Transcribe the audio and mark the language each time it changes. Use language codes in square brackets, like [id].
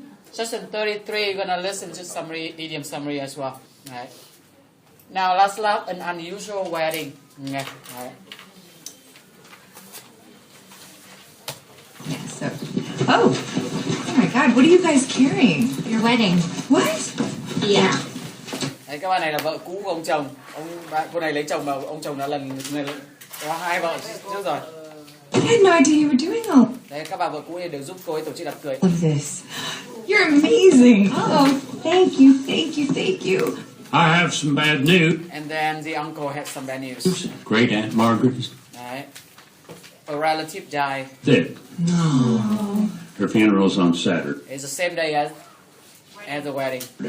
[en] Session 33, you're gonna listen to summary, idiom summary as well. Right. Now let's love an unusual wedding. Okay. Right. Yeah, so. Oh my God, what are you guys carrying? Your wedding. What? Yeah. [vi] Đấy, các bạn này là vợ cũ của ông chồng. Cô này lấy chồng mà ông chồng đã có 2 vợ trước rồi. [en] I had no idea you were doing all [vi] Đấy, các bà vợ cũ này đều giúp cô ấy tổ chức đám cưới. [en] of this. You're amazing. Oh, thank you, thank you, thank you. I have some bad news. And then the uncle had some bad news. Great Aunt Margaret is [vi] Đấy. [en] A relative died. dead. No. Her funeral's on Saturday, It's the same day as the wedding.